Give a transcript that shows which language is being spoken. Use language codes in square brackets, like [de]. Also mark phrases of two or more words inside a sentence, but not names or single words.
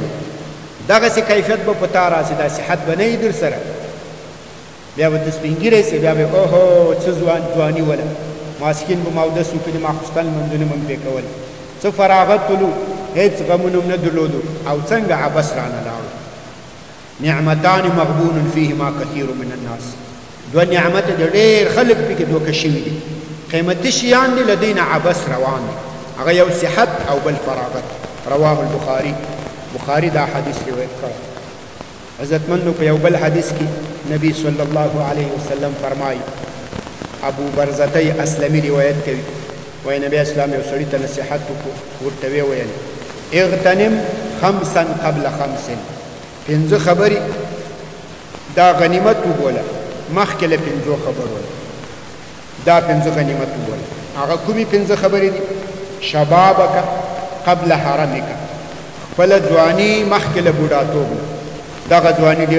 [ps] دغسې کیفیت به په تا راسي دا صحت به نه وي در سره بیا به ته سپین ږیری سې بیا به اوهو څه ځواني وله ماسپښین به م اودس وکړي ماخوستن لمونځونه به م پرې کول څه فراغت ولو هېڅ غمونه هم نه درلودو او څنګه عبس رانه لاړو [ar] نعمتان مغبون فیهما کثیر من الناس [ps] دوه نعمت د ډېر خلک پکې دوکه شوي دي قیمتي شیان دي له دوی نه عبس روان دي هغه یو صحت او بل فراغت [ar] رواه البخاري [ps] بخاري دا حدیث روایت کړی عزتمندو په یو بل حدیث کې نبی [ar] صلی الله علیه وسلم [ps] فرمایي ابو برزته اسلمي روایت کوي وایي نبی اسلام یو سړي ته نصیحت وکړو ورته ویې ویل [ar] اغتنم خمسا قبل خمس [ps] 5 خبرې دا غنیمت وبوله مخکې له 5 خبرو دا 5 غنیمت وبوله هغه کومې 5 خبرې دي [ar] شبابک قبل حرمک [ps] خپل ځواني مخکې له بوډاتوب دغه ځواني ډېر